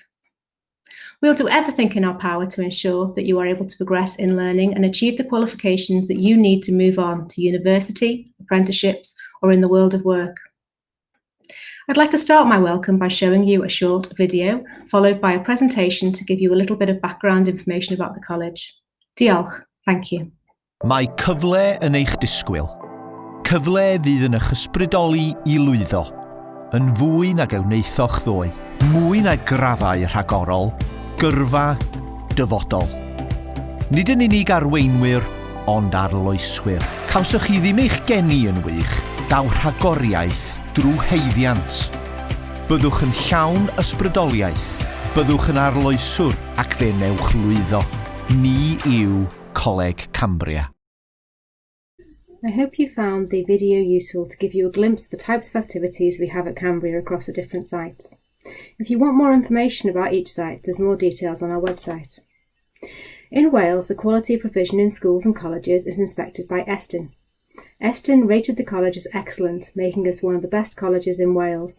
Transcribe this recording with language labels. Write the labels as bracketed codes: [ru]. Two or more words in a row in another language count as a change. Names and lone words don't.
[en] We'll do everything in our power to ensure that you are able to progress in learning and achieve the qualifications that you need to move on to university, apprenticeships, or in the world of work. I'd like to start my welcome by showing you a short video, followed by a presentation to give you a little bit of background information about the college. Diolch, thank you. [cy] Mae cyfle yn eich disgwyl. Cyfle fydd yn eich ysbrydoli I lwyddo. Yn fwy nag ewneithoch ddoe. Mwy na graddau rhagorol. Gyrfa dyfodol. Nid yn unig arweinwyr, ond arloeswyr. Cawswch chi ddim eich geni yn wych, daw rhagoriaeth drwy heiddiant. Byddwch yn llawn ysbrydoliaeth, byddwch yn arloeswr ac fe newch lwyddo. Ni yw Coleg Cambria. [en] I hope you found the video useful to give you a glimpse of the types of activities we have at Cambria across the different sites. If you want more information about each site, there's more details on our website. In Wales, the quality provision in schools and colleges is inspected by Estyn. Estyn rated the college as excellent, making us one of the best colleges in Wales.